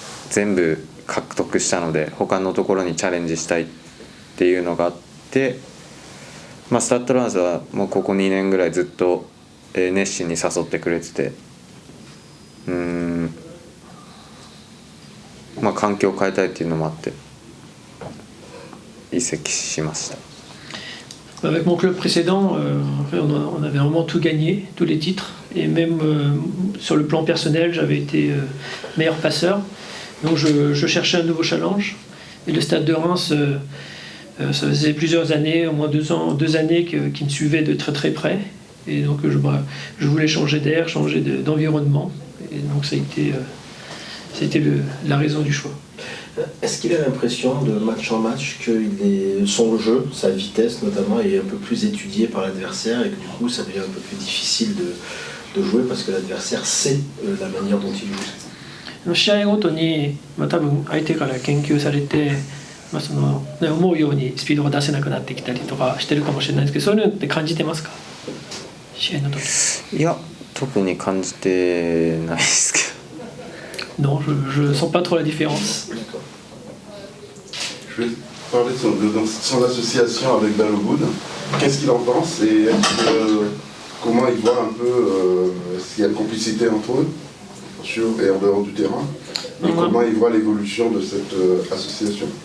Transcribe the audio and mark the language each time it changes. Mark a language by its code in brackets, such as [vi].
[ja] 全部獲得したので他のところにチャレンジしたいっていうのがあって、スタッドランスはもうここ2年ぐらいずっと、熱心に誘ってくれてて、環境を変えたいっていうのもあって移籍しました。 [fr] Avec mon club précédent, on avait vraiment tout gagné, tous les titres. Et même sur le plan personnel, j'avais été meilleur passeur. Donc je cherchais un nouveau challenge. Et le Stade de Reims, ça faisait plusieurs années, au moins 2 années, qui me suivaient de très très près. Et donc je voulais changer d'air, changer d'environnement. Et donc ça a été la raison du choix. Est-ce qu'il a l'impression de match en match que son jeu, sa vitesse notamment, est un peu plus étudié par l'adversaire et que du coup ça devient un peu plus difficile de jouer parce que l'adversaire sait la manière dont il joue? [ja] 試合ごとに、多分相手から研究されて、思うようにスピードが出せなくなってきたりとかしてるかもしれないですけど、そういうのって感じてますか？試合の時。いや、特に感じてないですけど。 [fr] Non, je ne sens pas trop la différence. Je vais parler de son association avec Balogun. Qu'est-ce qu'il en pense et comment il voit un peu s'il y a une complicité entre eux sur et en dehors du terrain et comment il voit l'évolution de cette association?